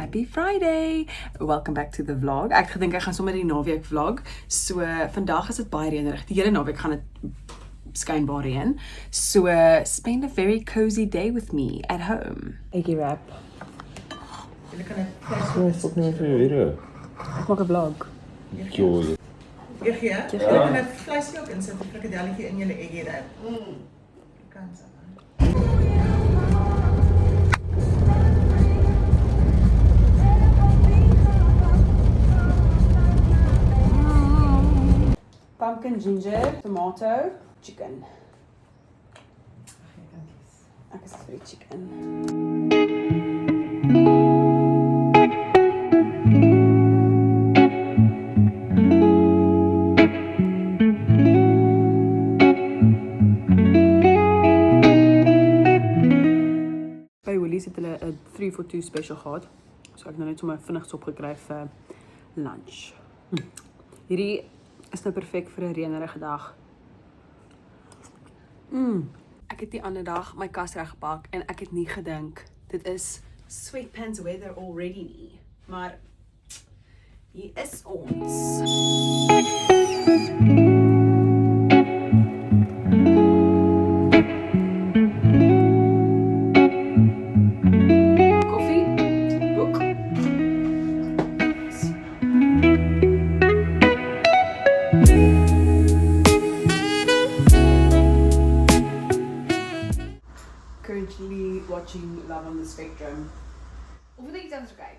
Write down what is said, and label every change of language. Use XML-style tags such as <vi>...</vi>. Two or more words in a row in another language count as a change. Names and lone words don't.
<en>Friday! Welcome back to the vlog.</en> <af>Ek gedink ek gaan sommer die naweek vlog. So vandag is dit baie reënerig. Die hele naweek gaan dit skynbaar reën.</af> <en>So spend a very cozy day with me at home.</en> <af>Eggie wrap. Julle kan dit Stop nou vir jou video. Ek maak 'n vlog. Joy. gee. Julle kan 'n vleisie ook insit, 'n frikadelletjie in julle eggie wrap. Kan so.</af> <en>Pumpkin, ginger, tomato, chicken.</en> <af>Ek is vir die chicken. By Woolies het hulle 'n</af> <en>3 for 2 special</en> <af>gehad. So ek nou net sommer vinnig sop gekry vir lunch. Hierdie is nou perfek vir 'n reënerige dag. Ek het die ander dag my kas reggepak en ek het nie gedink dit is</af> <en>sweatpants weather already</en> <af>nie. Maar hier is ons. Koffie, boek.</af> <en>Currently watching Love on the Spectrum.</en> <af>Of wil jy iets anders kyk?</af>